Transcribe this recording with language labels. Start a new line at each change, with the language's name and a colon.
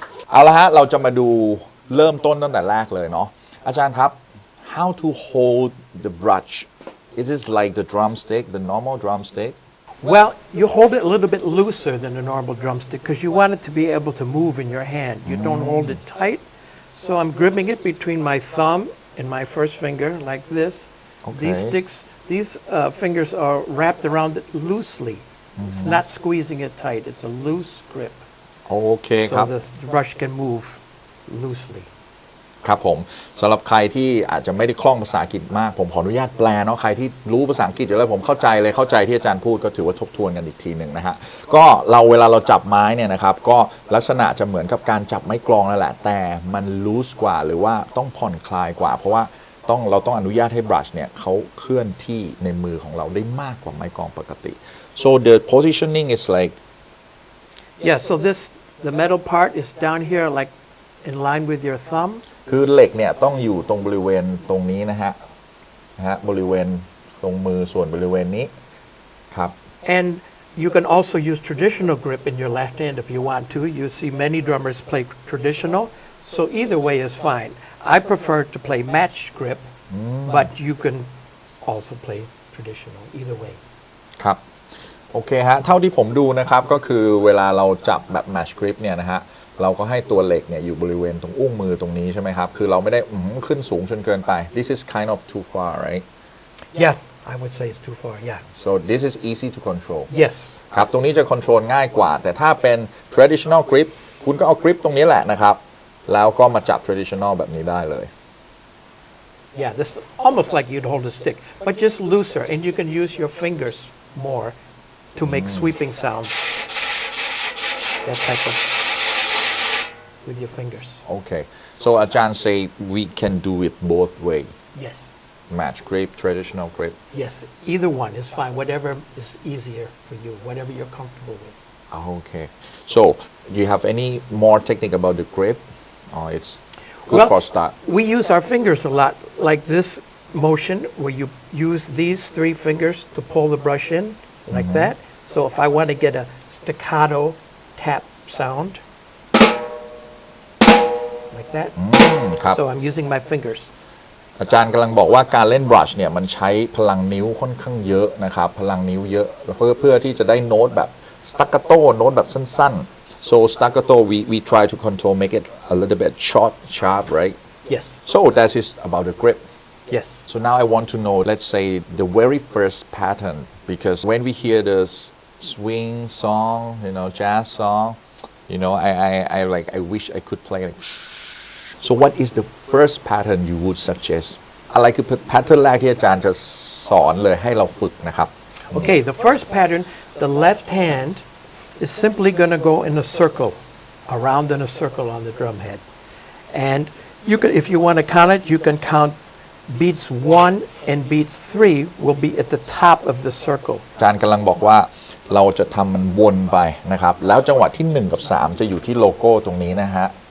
Thai: เอาละฮะเราจะมาดูเริ่มต้นตั้งแต่แรกเลยเนาะอาจารย์ครับ
English: how to hold the brush is this like the drumstick the normal drumstick Well, you hold it a little bit looser than a normal drumstick because you want it to be able to move in your hand. You don't hold it tight. So I'm gripping it between my thumb and my first finger like this. These sticks, these fingers are wrapped around it loosely. It's not squeezing it tight. It's a loose grip.
Thai: โอเคครับ
English: So the brush can move loosely.
Thai: ครับผมสำหรับใครที่อาจจะไม่ได้คล่องภาษาอังกฤษมากผมขออนุญาตแปลเนาะใครที่รู้ภาษาอังกฤษอยู่แล้วผมเข้าใจเลยเข้าใจที่อาจารย์พูดก็ถือว่าทบทวนกันอีกทีหนึ่งนะฮะก็เวลาเราจับไม้เนี่ยนะครับก็ลักษณะจะเหมือนกับการจับไม้กลองนั่นแหละแต่มันลูสกว่าหรือว่าต้องผ่อนคลายกว่าเพราะว่าเราต้องอนุญาตให้บรัชเนี่ยเขาเคลื่อนที่ในมือของเราได้มากกว่าไม้กลองปกติ
English: so the positioning is like Yeah, so the metal part is down here like in line with your thumb.
Thai: คือเหล็กเนี่ยต้องอยู่ตรงบริเวณตรงนี้นะฮะบริเวณตรงมือส่วนบริเวณนี้ครับ
English: And you can also use traditional grip in your left hand if you want to. You see many drummers play traditional, so either way is fine. I prefer to play match grip, but you can also play traditional either way.
Thai: ครับโอเคฮะเท่าที่ผมดูนะครับก็คือเวลาเราจับแบบ match grip เนี่ยนะฮะเราก็ให้ตัวเหล็กเนี่ยอยู่บริเวณตรงอุ้งมือตรงนี้ใช่ไหมครับคือเราไม่ได้ขึ้นสูงจนเกินไป
English: this is kind of too far right Yeah, I would say it's too far, yeah. so this is easy to control Yes.
Thai: ครับตรงนี้จะ control ง่ายกว่าแต่ถ้าเป็น traditional grip คุณก็เอา grip ตรงนี้แหละนะครับแล้วก็มาจับ traditional แบบนี้ได้เลย
English: Yeah, this is almost like you'd hold a stick, but just looser, and you can use your fingers more to make sweeping sounds. That type of with your fingers. okay so อาจารย์ say we can do it both way Yes. match grip traditional grip Yes, either one is fine. Whatever is easier for you, whatever you're comfortable with. okay so do you have any more technique about the grip or it's good Well, for start we use our fingers a lot, like this motion where you use these three fingers to pull the brush in, like that. So if I want to get a staccato tap sound, like that.
Thai: ครับ
English: So I'm using my fingers.
Thai: อาจารย์กำลังบอกว่าการเล่นบรัชเนี่ยมันใช้พลังนิ้วค่อนข้างเยอะนะครับพลังนิ้วเยอะเพื่อที่จะได้โน้ตแบบ staccato โน้ตแบบสั้นๆ
English: so staccato we try to control make it a little bit short sharp right Yes. so that is about the grip Yes. so now I want to know let's say the very first pattern because when we hear the swing song jazz song I wish I could play like so what is the first pattern you would suggest
Thai: อะไรคือ pattern แรกที่อาจารย์จะสอนเลยให้เราฝึกนะครับ
English: Okay, the first pattern, the left hand is simply going to go in a circle, around in a circle on the drum head. And you can, if you want to count it, you can count beats 1 and beats 3 will be at the top of the circle.
Thai: อาจารย์กำลังบอกว่าเราจะทำมันวนไปนะครับแล้วจังหวะที่1กับ3จะอยู่ที่โลโก้ตรงนี้นะฮะ